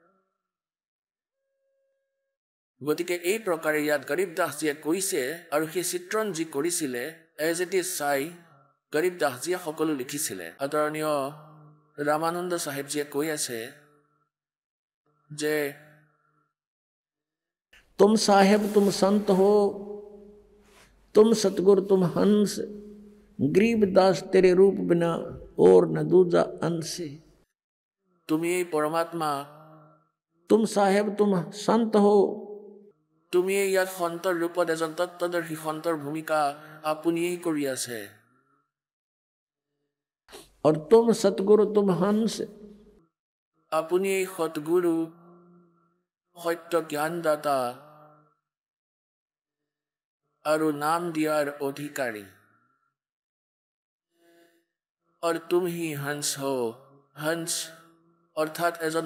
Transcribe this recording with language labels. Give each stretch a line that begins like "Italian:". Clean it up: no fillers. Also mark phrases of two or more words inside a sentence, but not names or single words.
Assamese: গতিকে এই প্ৰকাৰে ইয়াত গৰীব দাসজীয়ে কৈছে আৰু সেই চিত্ৰণ যি কৰিছিলে
English: as it is
Assamese: চাই গৰীব দাসজীয়ে সকলো লিখিছিলে আদৰণীয় ৰামানন্দ চাহেবজীয়ে কৈ আছে যে
Hindi: तुम साहेब तुम संत हो तुम सतगुरु तुम हंस गरीबदास तेरे रूप बिना और न दूजा अंश
Assamese: তুমিয়েই পৰমাত্মা
Hindi: तुम साहेब तुम संत हो
Assamese: তুমিয়েই ইয়াত সন্তৰ ৰূপত এজন তত্ত্বদৰ্শী সন্তৰ ভূমিকা আপুনিয়েই কৰি আছে
Hindi: और तुम सतगुरु तुम हंस
Assamese: আপুনিয়েই সতগুৰু সত্য জ্ঞানদাতা আৰু নাম দিয়াৰ অধিকাৰী আৰু তুমি
Hindi: हंस हो
Assamese: হংস অৰ্থাৎ এজন